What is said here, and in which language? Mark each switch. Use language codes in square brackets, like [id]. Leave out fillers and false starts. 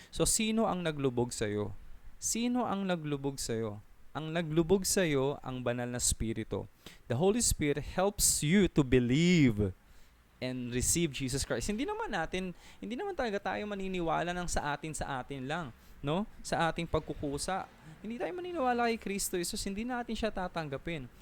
[tl] So, sino ang naglubog sa'yo? Sino ang naglubog sa'yo? Ang naglubog sa'yo ang banal na Espiritu. [en] The Holy Spirit helps you to believe and receive Jesus Christ. [tl] Hindi naman talaga tayo maniniwala ng sa atin lang, no? Sa ating pagkukusa. Hindi tayo maniniwala kay Kristo Jesus, hindi natin siya tatanggapin.